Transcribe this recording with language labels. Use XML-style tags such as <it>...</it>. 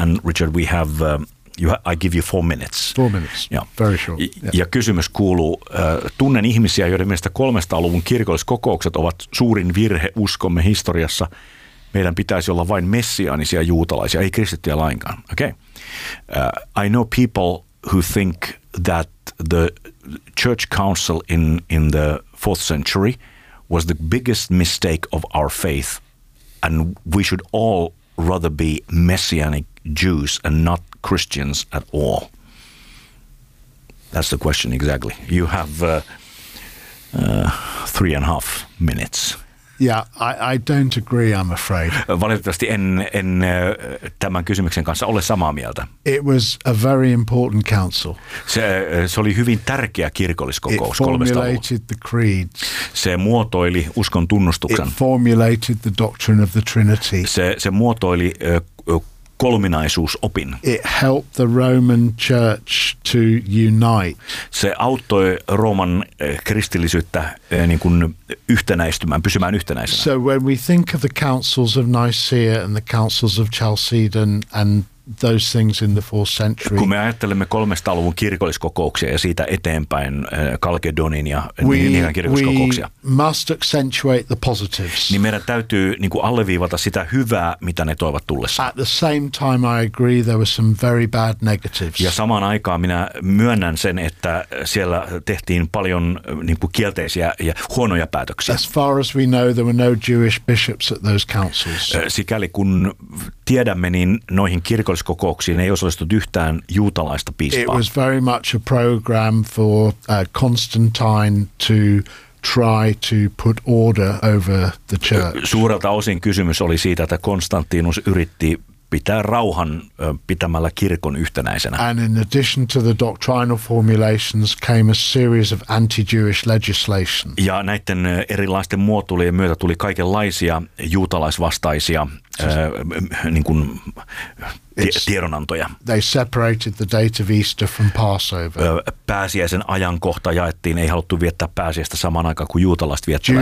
<en>And Richard, we have, I give you 4 minutes. 4 minutes, ja, very short. Sure. Yeah.</en> <fi>Ja kysymys kuuluu, tunnen ihmisiä, joiden mielestä 300-luvun kirkolliskokoukset ovat suurin virhe uskomme historiassa. Meidän pitäisi olla vain messiaanisia juutalaisia, ei kristittyjä lainkaan.</fi> <en>Okay. I know people who think that the church council in the 4th century was the biggest mistake of our faith, and we should all rather be messianic Jews and not Christians at all. That's the question exactly. You have 3.5 minutes. Yeah, I don't agree, I'm afraid.</en> <fi>Valitettavasti en tämän kysymyksen kanssa ole samaa mieltä.</fi> <en>It was a very important council.</en> <fi>Se oli hyvin tärkeä kirkolliskokous.</fi> <en>It formulated the creed.</en> <fi>Se muotoili uskon tunnustuksen.</fi> <en>It formulated the doctrine of the Trinity.</en> <fi>Se muotoili kolminaisuusopin.</fi> <en>It helped the Roman Church to unite.</en> <fi>Se auttoi Rooman kristillisyyttä niin kuin yhtenäistymään, pysymään yhtenäisenä.</fi> <en>So when we think of the councils of Nicaea and the councils of Chalcedon and those things in the 4th century.</en> <fi>Kun me ajattelemme 300-luvun kirkolliskokouksia ja siitä eteenpäin Kalkedonin ja Nikean kirkolliskokouksia.</fi> <en>We must accentuate the positives.</en> <fi>Niin meidän täytyy niin kuin alleviivata sitä hyvää, mitä ne toivat tullessa.</fi> <en>At the same time I agree there were some very bad negatives.</en> <fi>Ja samaan aikaan minä myönnän sen, että siellä tehtiin paljon niin kuin kielteisiä ja huonoja päätöksiä.</fi> <en>As far as we know there were no Jewish bishops at those councils.</en> <fi>Sikäli kun tiedämme, niin noihin kirkolliskokouksiin ei osallistunut yhtään juutalaista piispaa.</fi> <en>It was very much a program for Constantine to try to put order over the church.</en> <fi>Suurelta osin kysymys oli siitä, että Konstantinus yritti pitää rauhan pitämällä kirkon yhtenäisenä.</fi> <en>And in addition to the doctrinal formulations came a series of anti-Jewish legislation.</en> <fi>Ja näiden erilaisten muotoilujen myötä tuli kaikenlaisia juutalaisvastaisia niin kuin tiedonantoja.</fi> <en>They separated the date of Easter from Passover.</en> <fi>Pääsiäisen ajankohta jaettiin, ei haluttu viettää pääsiäistä samaan aikaan kuin juutalaiset viettävät.</fi>